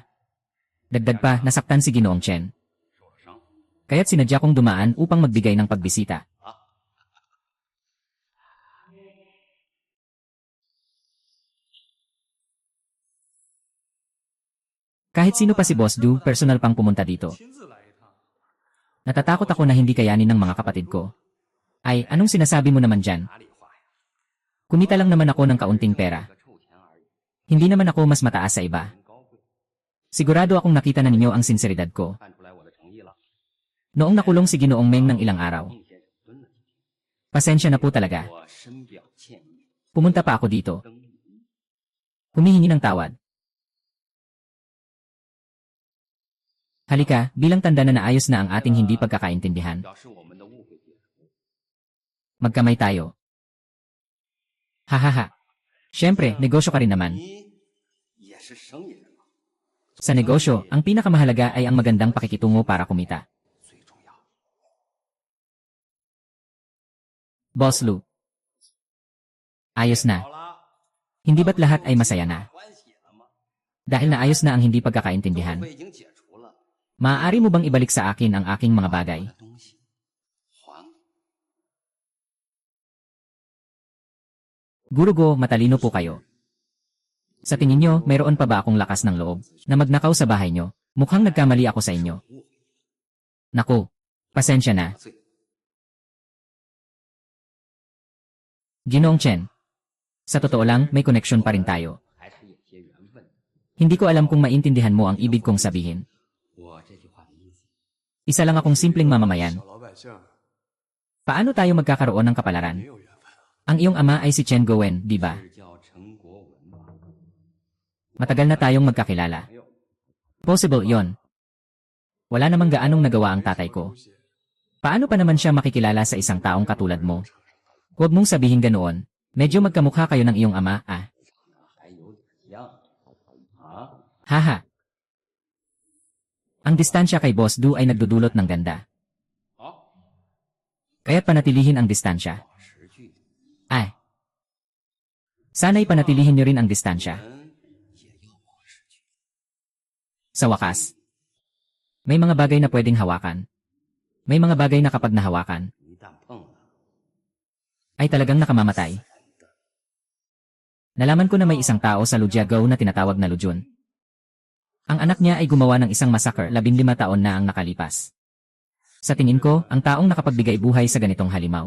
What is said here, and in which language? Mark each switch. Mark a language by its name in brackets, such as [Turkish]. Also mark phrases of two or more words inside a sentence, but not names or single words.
[Filipino] Dagdag pa, nasaktan si Ginoong Chen. [Chinese] 受了伤。 [Filipino] Kaya't sinadya kong dumaan upang magbigay ng pagbisita. Kahit sino pa si Boss Du, personal pang pumunta dito. [Chinese] 亲自来一趟。 [Filipino] Natatakot ako na hindi kayanin ng mga kapatid ko. Ay, anong sinasabi mo naman dyan? [Chinese] 哪里话呀？ [Filipino] Kumita lang naman ako ng kaunting pera. [Chinese] 个臭钱而已， [Filipino] Hindi naman ako mas mataas sa iba. [Chinese] 很高贵， [Filipino] Sigurado akong nakita na ninyo ang sinseridad ko. [Chinese] 看出来我的诚意了。 [Filipino] Noong nakulong si Ginoong Meng ng ilang araw. [Chinese] 孟先生蹲了几天， [Filipino] Pasensya na po talaga. [Chinese] 我深表歉意。 [Filipino] Pumunta pa ako dito. [Chinese] 登临 [Filipino] Humihingi ng tawad. Halika, bilang tanda na naayos na ang ating hindi pagkakaintindihan. [Chinese] 表示我们的误会解除。 [Filipino] Magkamay tayo. Hahaha. Siyempre, negosyo ka rin naman. [Chinese] 你也是生意人嘛， [Filipino] Sa negosyo, ang pinakamahalaga ay ang magandang pakikitungo para kumita. [Chinese] 最重要。 [Filipino] Boss Lu. Ayos na. [Chinese] 好了， [Filipino] Hindi ba't lahat ay masaya na? [Chinese] 欢喜了吗？ [Filipino] Dahil naayos na ang hindi [Chinese] 误 [Filipino] pagkakaintindihan. [Chinese] 会已经解除了， [Filipino] Maaari mo bang ibalik sa akin ang aking mga bagay? [Chinese] 我的东西还。 [Filipino] Gurugo, matalino po kayo. Sa tingin nyo, mayroon pa ba akong lakas ng loob na magnakaw sa bahay nyo? Mukhang nagkamali ako sa inyo. Naku, pasensya na. [Chinese] 罪 [Filipino] Ginoong Chen. Sa totoo lang, may koneksyon pa rin tayo. [Chinese] 还是有些缘分。 [Filipino] Hindi ko alam kung maintindihan mo ang ibig kong sabihin. [Chinese] 我这句话的意思， [Filipino] Isa lang akong simpleng mamamayan. [Chinese] 小老百姓 [Filipino] Paano tayo magkakaroon ng kapalaran? [Chinese] 没有缘分啊。 [Filipino] Ang iyong ama ay si Chen Gowen, di ba? [Chinese] 是叫陈国文吧？ [Filipino] Matagal na tayong magkakilala. [Chinese] 没有， [Filipino] Possible yon. Wala namang gaanong nagawa ang tatay ko. Paano pa naman siya makikilala sa isang taong katulad mo? Huwag mong sabihin ganoon. Medyo magkamukha kayo ng iyong ama, ah. [Chinese] 还有点像啊。 Haha. [Filipino] Ang distansya kay Boss Du ay nagdudulot ng ganda. [Chinese] 好， [Filipino] Kaya't panatilihin ang distansya. [Chinese] 保持距离， Ay. [Filipino] Sana'y panatilihin niyo rin ang distansya. [Chinese] 人也要保持距离。 [Filipino] Sa wakas. May mga bagay na pwedeng hawakan. May mga bagay na kapag nahawakan, [Chinese] 一旦碰了， [Filipino] ay talagang nakamamatay. Nalaman ko na may isang tao sa Lujiagao na tinatawag na Lujun. Ang anak niya ay gumawa ng isang massacre 15 taon na ang nakalipas. Sa tingin ko, ang taong nakapagbigay buhay sa ganitong halimaw.